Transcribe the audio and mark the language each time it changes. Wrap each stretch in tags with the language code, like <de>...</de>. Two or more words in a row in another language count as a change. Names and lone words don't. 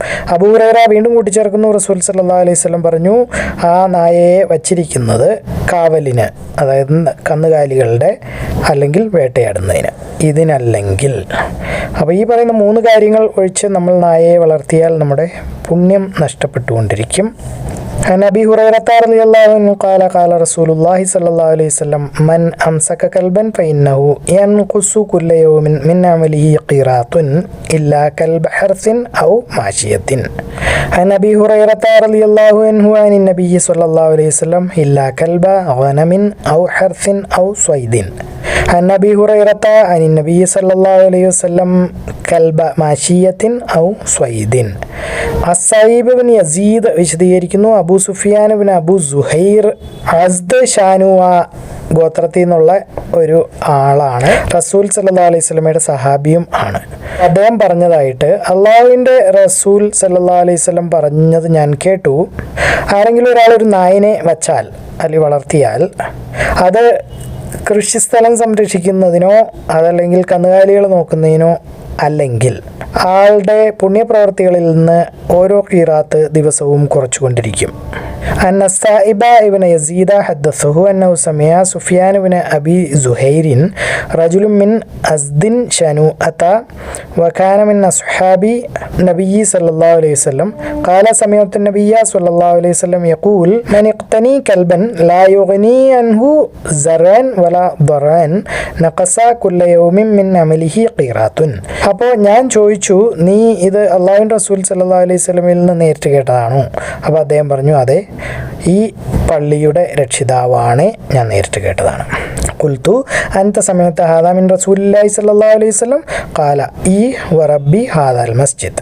<ml>അബൂ ഹുറൈറ വീണ്ടും കൂട്ടിച്ചേർക്കുന്നു, റസൂൽ</ml> <ar>صلى الله عليه وسلم</ar> <ml>പറഞ്ഞു, ആ നായയെ വച്ചിരിക്കുന്നത് കാവലിന്, അതായത് കന്നുകാലികളുടെ അല്ലെങ്കിൽ വേട്ടയാടുന്നതിന്, ഇതിനല്ലെങ്കിൽ. അപ്പോൾ ഈ പറയുന്ന 3 കാര്യങ്ങൾ ഒഴിച്ച് നമ്മൾ നായയെ വളർത്തിയാൽ നമ്മുടെ പുണ്യം നഷ്ടപ്പെട്ടുകൊണ്ടിരിക്കും.</ml> <ar>عن أبي هريرة رضي الله عنه قال قال رسول الله صلى الله عليه وسلم من أمسك كلبا فإنه ينقص كل يوم من عمله قيراط إلا كلب حرث أو ماشية. عن أبي هريرة رضي الله عنه عن النبي صلى الله عليه وسلم إلا كلب غنم أو حرث أو صيد. عن أبي هريرة عن النبي صلى الله عليه وسلم كلب ماشية أو صيد.</ar> <ml>അസ്സഈബ് ബിൻ യസീദ് വിശദീകരിക്കുന്നു, അബൂ സുഫിയാൻ ബിൻ അബൂ സുഹൈർ അസ്ദ് ഷാനുവ ഗോത്രത്തിൽ നിന്നുള്ള ഒരു ആളാണ്. റസൂൽ</ml> <ar>صلى الله عليه وسلم</ar> <ml>സഹാബിയും ആണ്. അദ്ദേഹം പറഞ്ഞതായിട്ട്, അള്ളാഹുവിൻ്റെ റസൂൽ</ml> <ar>صلى الله عليه وسلم</ar> <ml>പറഞ്ഞത് ഞാൻ കേട്ടു, ആരെങ്കിലും ഒരാൾ ഒരു നായനെ വച്ചാൽ അല്ലെങ്കിൽ വളർത്തിയാൽ അത് കൃഷിസ്ഥലം സംരക്ഷിക്കുന്നതിനോ അതല്ലെങ്കിൽ കന്നുകാലികൾ നോക്കുന്നതിനോ അല്ലെങ്കിൽ ആളുടെ പുണ്യപ്രവർത്തികളിൽ നിന്ന് ഓരോ ഖിറാത്ത് ദിവസവും കുറച്ചുകൊണ്ടിരിക്കും.</ml> <ar>أن السائب ابن يزيد حدثه أنه سمع سفيان بن أبي زهير رجل من أزد شنوءة وكان من أصحاب النبي صلى الله عليه وسلم قال سمعت النبي صلى الله عليه وسلم يقول من اقتني كلبا لا يغني عنه زرعا ولا ضرعا نقص كل يوم من عمله قيراط.</ar> <ml>അപ്പോൾ ഞാൻ ചോദിച്ചു, നീ ഇത് അള്ളാഹുവിൻ്റെ റസൂൽ</ml> <ar>صلى الله عليه وسلم</ar> <ml>നിന്ന് നേരിട്ട് കേട്ടതാണോ? അപ്പോൾ അദ്ദേഹം പറഞ്ഞു, അതെ, ഈ പള്ളിയുടെ രക്ഷിതാവാണ്, ഞാൻ നേരിട്ട് കേട്ടതാണ്.</ml> <ar>قلت أنت സമയത്ത് هذا من رسول الله صلى الله عليه وسلم قال إي ورب هذا المسجد.</ar>